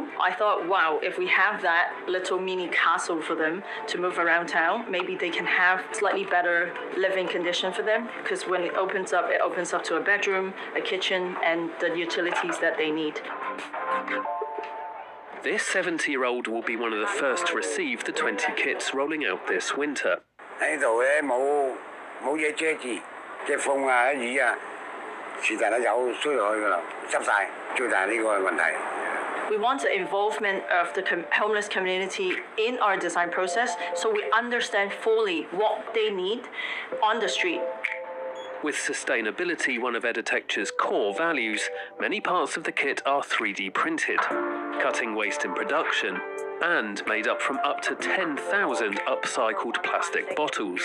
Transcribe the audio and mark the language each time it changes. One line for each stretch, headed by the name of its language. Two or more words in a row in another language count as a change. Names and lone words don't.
English: I thought, wow, if we have that little mini castle for them to move around town, maybe they can have slightly better living condition for them, because when it opens up to a bedroom, a kitchen, and the utilities that they need. This 70-year-old will be one of the first to receive the 20 kits rolling out this winter.
Cantonese: 喺度咧冇嘢遮住，即係風啊、雨啊，是但係有衰落去㗎啦，濕晒，最大呢個問題。
English: We want the involvement of the homeless community in our design process so we understand fully what they need on the street. With sustainability one of Editecture's core values, many parts of the kit are 3D printed, cutting waste in production, and made up from up to 10,000 upcycled plastic bottles.